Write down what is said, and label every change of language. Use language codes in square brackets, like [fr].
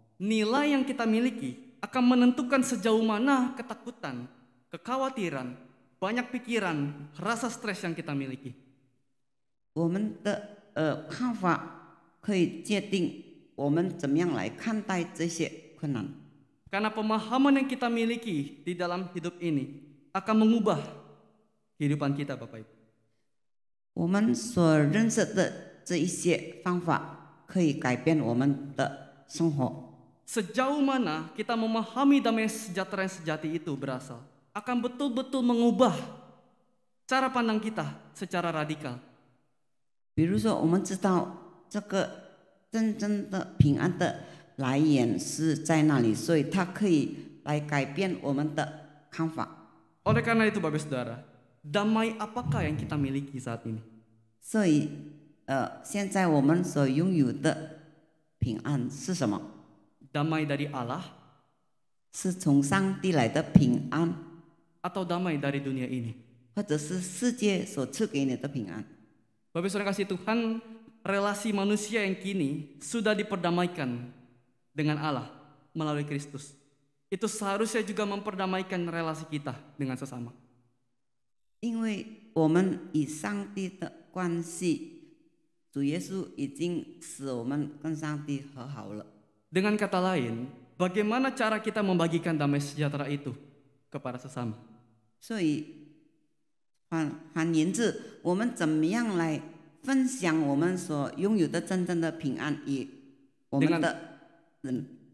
[id] Nilai yang kita miliki akan menentukan sejauh mana ketakutan, kekhawatiran, banyak pikiran, rasa stres yang kita miliki. [zh] 我们的看法可以决定我们怎么样来看待这些困难。 [id] Karena pemahaman yang kita miliki di dalam hidup ini akan mengubah kehidupan kita, Bapak Ibu. [zh] 我们所认识的这一些方法可以改变我们的生活。 [id] Sejauh mana kita memahami damai sejahtera yang sejati itu berasal, akan betul-betul mengubah cara pandang kita secara radikal. [zh] 比如说，我们知道这个真正的平安的来源是在那里，所以它可以来改变我们的看法。 [id] Oleh karena itu, Bapak Saudara, damai apakah yang kita miliki saat ini? [zh] 所以，现在我们所拥有的平安是什么？ [id] Damai dari Allah [zh] 是从上帝来的平安， [id] atau damai dari dunia ini? [zh] 或者是世界所赐给你的平安？ [id] Bapak Saudara kasih Tuhan, relasi manusia yang kini sudah diperdamaikan dengan Allah melalui Kristus. Itu seharusnya juga memperdamaikan relasi kita dengan sesama. [zh] 因为我们与上帝的关系，主耶稣已经使我们跟上帝和好了。 [id] Dengan kata lain, bagaimana cara kita membagikan damai sejahtera itu kepada sesama? [zh] 所以换言之，我们怎么样来分享我们所拥有的真正的平安与我们的人？